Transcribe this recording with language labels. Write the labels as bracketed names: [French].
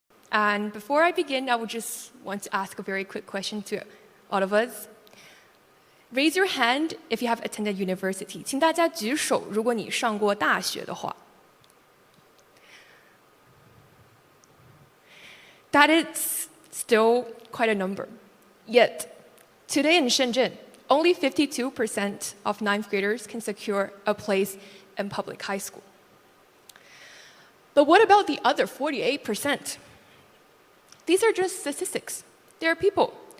[English] And before I begin, I would just want to ask a very quick question to all of us. Raise your hand if you have attended university. [Chinese] 请大家举手，如果你上过大学的话。 [English] That is still quite a number. Yet, today in Shenzhen, only 52% of ninth graders can secure a place in public high school. But what about the other 48%? These are just statistics. They are people.